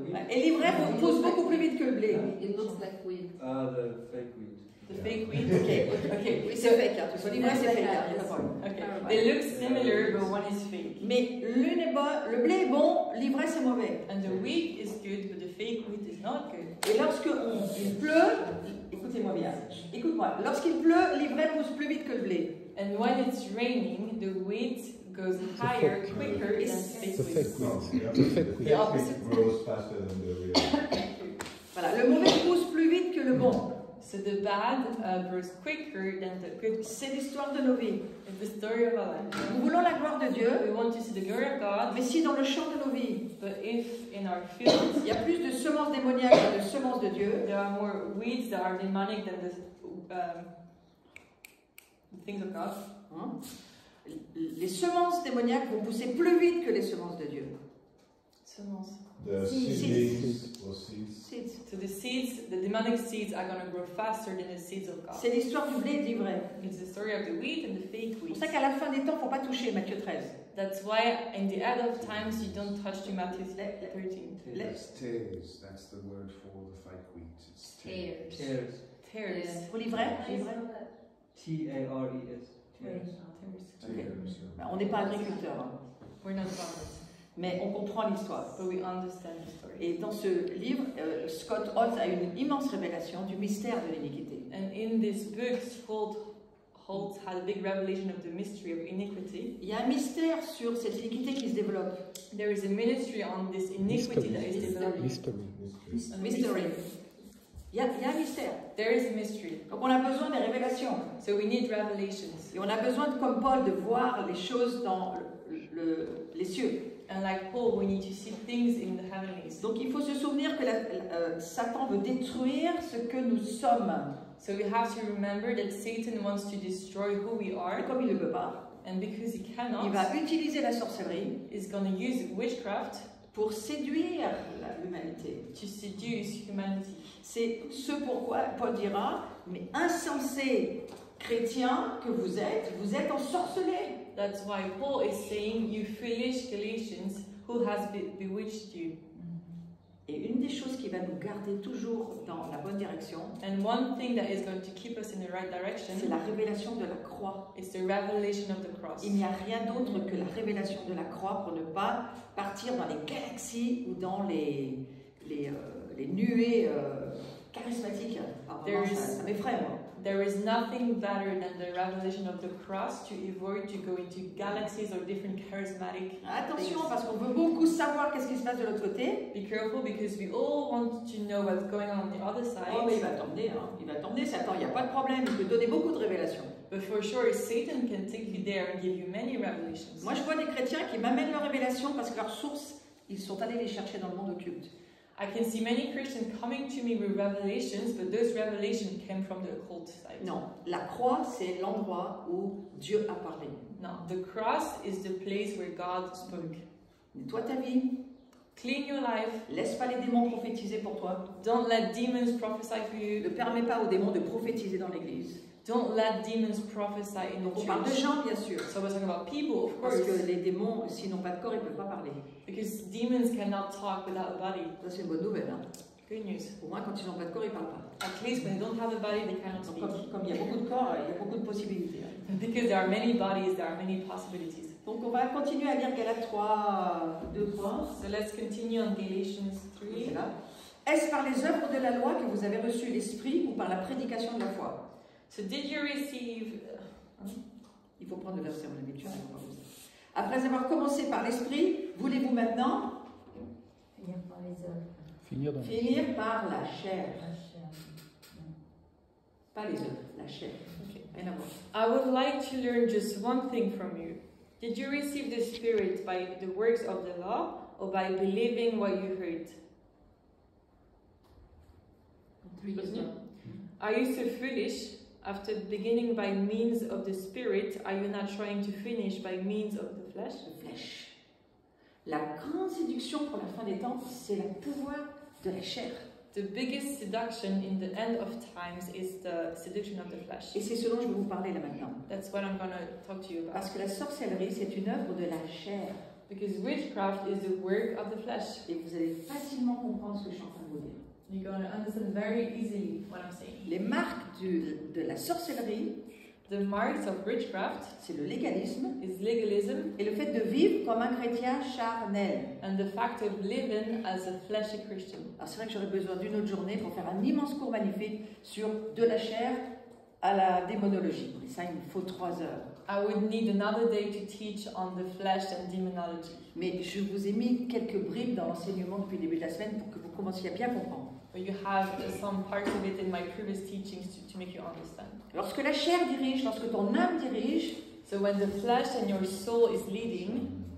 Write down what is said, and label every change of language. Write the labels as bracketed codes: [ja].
[fr] Et l'ivraie pousse beaucoup plus vite que le blé. [en] It looks like weed. The fake wheat. The fake wheat. [fr] Ok, oui, c'est fake. Hein. L'ivraie, c'est fake. Hein. Il y a pas de problème. [en] Okay. They look similar, but one is fake. [fr] Mais l'une est bonne, le blé est bon, l'ivraie c'est mauvais. [en] And the wheat is good, but the fake wheat is not good. [fr] Et il pleut, écoutez-moi bien, écoute-moi, lorsqu'il pleut, l'ivraie pousse plus vite que le blé. [en] And when it's raining, the wheat goes higher, quicker than fake It's a wheat. fake No, wheat. yeah. It's a fake wheat. The opposite grows faster than the real. [fr] Voilà, le mauvais pousse plus vite que le bon. [en] So the bad grows quicker than the good. [fr] C'est l'histoire de nos vies. [en] It's the story of our life. [fr] Nous voulons la gloire de Dieu, [en] We want to see the glory of God, [fr] mais si dans le champ de nos vies, [en] but if in our fields [fr] il y a plus de semences démoniaques que de semences de Dieu, [en] there are more weeds that are demonic than the things of God, [fr] hein, les semences démoniaques vont pousser plus vite que les semences de Dieu. [en] The seedlings or seeds. so the seeds, the demonic seeds, are going to grow faster than the seeds of God. [fr] C'est l'histoire du blé et de l'ivraie. [en] It's the story of the wheat and the fake [fr] C'est pour [en] wheat. [fr] ça qu'à la fin des temps, il ne faut pas toucher Matthieu 13. [en] That's why in the end of times you don't touch to Matthew 13. It's tares. That's the word for the fake wheat. It's tares. Tears. Tares. [fr] Pour l'ivraie, l'ivraie. [en] T-A-R-E-S. Tares. Tares, [fr] Ben, on n'est pas agriculteurs, hein, [en] We're not farmers, [fr] mais on comprend l'histoire. [en] but we understand the story. [fr] Et dans ce livre, Scott Holtz a une immense révélation du mystère de l'iniquité. [en] And in this book, Holtz had a big revelation of the mystery of iniquity. [fr] Il y a un mystère sur cette iniquité qui se développe. [en] There is a ministry on this iniquity that is developing. Mystery. A [fr] Mystery. Il y a un mystère. [en] There is a mystery. [fr] Donc on a besoin des révélations. [en] So we need revelations. [fr] Et on a besoin, comme Paul, de voir les choses dans les cieux. [en] And like Paul, we need to see things in the heavenlies. [fr] Donc il faut se souvenir que Satan veut détruire ce que nous sommes. [en] So we have to remember that Satan wants to destroy who we [fr] Et [en] are, [fr] comme il ne le peut pas, [en] and because he [fr] il [en] cannot, [fr] va utiliser la sorcellerie [en] he's going to use witchcraft [fr] pour séduire l'humanité. [en] to seduce humanity. [fr] C'est ce pourquoi Paul dira, mais insensés chrétiens que vous êtes ensorcelés. [en] That's why Paul is saying, you foolish Galatians, who has bewitched you? [fr] Et une des choses qui va nous garder toujours dans la bonne direction, [en] And one thing that is going to keep us in the right direction [fr] c'est la révélation de la croix. [en] is the revelation of the cross. [fr] Il n'y a rien d'autre que la révélation de la croix pour ne pas partir dans les galaxies ou dans les nuées charismatiques. Alors, vraiment, ça m'effraie, moi. [en] There is nothing better than the revelation of the cross to avoid to go into galaxies or different charismatic [fr] Attention, [en] things. [fr] parce qu'on veut beaucoup savoir qu'est-ce qui se passe de l'autre côté. [en] Be careful because we all want to know what's going on the other side. [fr] Oh, mais il va t'emmener, hein. Il va t'emmener, Satan, il n'y a pas de problème. Il peut donner beaucoup de révélations. [en] But for sure, Satan can take you there and give you many revelations. [fr] Moi, je vois des chrétiens qui m'amènent leurs révélations parce que leurs sources, ils sont allés les chercher dans le monde occulte. [en] I can see many Christians coming to me with revelations, but those revelations came from the occult side. [fr] Non, la croix, c'est l'endroit où Dieu a parlé. [en] No, the cross is the place where God spoke. [fr] Nettoie ta vie, [en] Clean your life. [fr] laisse pas les démons prophétiser pour toi. [en] Don't let demons prophesy for [fr] Ne [en] you. [fr] permets pas aux démons de prophétiser dans l'église. [en] Don't let demons prophesy in [fr] Donc [en] the [fr] on parle de [en] church. [fr] gens, bien sûr. [en] So we're talking about people, of [fr] Parce [en] course, [fr] que les démons, s'ils n'ont pas de corps, ils ne peuvent pas parler. [en] because demons cannot talk without a body. [fr] Ça, c'est une bonne nouvelle. Hein. [en] Good news. [fr] Au moins, quand ils n'ont pas de corps, ils ne parlent pas. [en] At least when they don't have a body, they cannot [fr] Donc, [en] speak. [fr] comme il y a beaucoup de corps, il y a beaucoup de possibilités. Hein. [en] Because there are many bodies, there are many possibilities. [fr] Donc on va continuer à lire Galates 3, 2, 3. [en] So let's continue on Galatians 3. [fr] Voilà. Est-ce par les œuvres de la loi que vous avez reçu l'Esprit ou par la prédication de la foi? [en] So did you receive... [fr] Il faut prendre le verset en habituel. Après avoir commencé par l'Esprit, voulez-vous maintenant Finir par les œuvres. finir par la chair? La chair. Pas les œuvres, la chair. Rien à voir. [en] I would like to learn just one thing from you. Did you receive the Spirit by the works of the law or by believing what you heard? Are you so foolish? After beginning by means of the Spirit, are you not trying to finish by means of the flesh? [fr] De flèche. La grande séduction pour la fin des temps, c'est le pouvoir de la chair. [en] The biggest seduction in the end of times is the seduction of the flesh. [fr] Et c'est ce dont je vais vous parler là maintenant. [en] That's what I'm going to talk to you about. [fr] Parce que la sorcellerie, c'est une œuvre de la chair. [en] Because witchcraft is the work of the flesh. [fr] Et vous allez facilement comprendre ce que je suis en train de vous dire. [en] You're going to understand very easily what I'm saying. [fr] Les marques de la sorcellerie, [en] The marks of witchcraft [fr] c'est le légalisme [en] is legalism [fr] et le fait de vivre comme un chrétien charnel. [en] and the fact of living as a fleshy Christian. [fr] Alors c'est vrai que j'aurais besoin d'une autre journée pour faire un immense cours magnifique sur de la chair à la démonologie. Et ça, il me faut 3 heures. [en] I would need another day to teach on the flesh and demonology. [fr] Mais je vous ai mis quelques bribes dans l'enseignement depuis le début de la semaine pour que vous commenciez à bien comprendre. [en] But you have some parts of it in my previous teachings to make you understand. [fr] Lorsque la chair dirige, lorsque ton âme dirige, [en] So when the flesh and your soul is leading,